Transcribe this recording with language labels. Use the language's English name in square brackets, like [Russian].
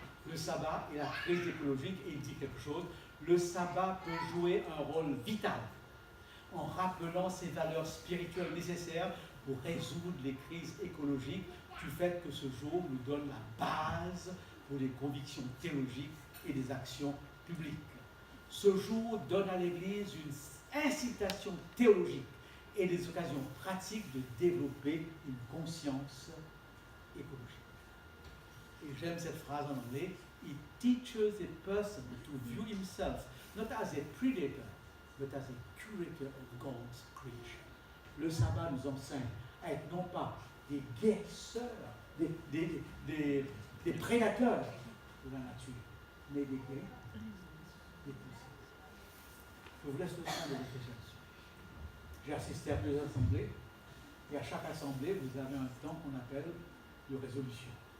[French] Le sabbat est la crise écologique et il dit quelque chose. Le sabbat peut jouer un rôle vital en rappelant ces valeurs spirituelles nécessaires pour résoudre les crises écologiques du fait que ce jour nous donne la base pour les convictions théologiques et des actions publiques. Ce jour donne à l'Église une incitation théologique et des occasions pratiques de développer une conscience écologique. Et j'aime cette phrase en anglais, [English] It teaches a person to view himself not as a predator, but as a curator of God's creation. [French] Le sabbat nous enseigne à être non pas des guérisseurs, des prédateurs de la nature, mais des guérisseurs, des pousseurs. Je vous laisse le temps de réfléchir dessus. J'ai assisté à plusieurs assemblées, et à chaque assemblée, vous avez un temps qu'on appelle de résolution.